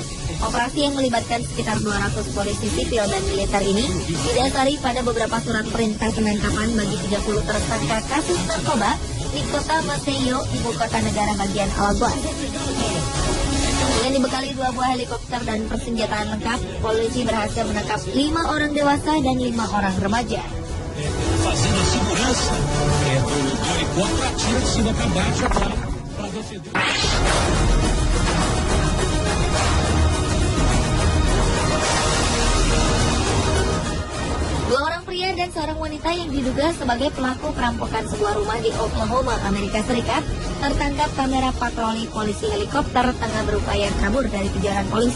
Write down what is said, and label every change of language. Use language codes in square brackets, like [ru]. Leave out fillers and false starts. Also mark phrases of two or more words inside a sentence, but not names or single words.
[id] Operasi yang melibatkan sekitar 200 polisi sipil dan militer ini didasari pada beberapa surat perintah penangkapan bagi 30 tersangka kasus narkoba di kota Maceió, ibu kota negara bagian Alagoas. Dengan dibekali 2 buah helikopter dan persenjataan lengkap, polisi berhasil menangkap 5 orang dewasa dan 5 orang remaja. [pt] Fazendo a segurança do helicóptero atira de cima para baixo para defender. [id] Dua orang pria dan seorang wanita yang diduga sebagai pelaku perampokan sebuah rumah di Oklahoma, Amerika Serikat, tertangkap kamera patroli polisi helikopter tengah berupaya kabur dari kejaran polisi.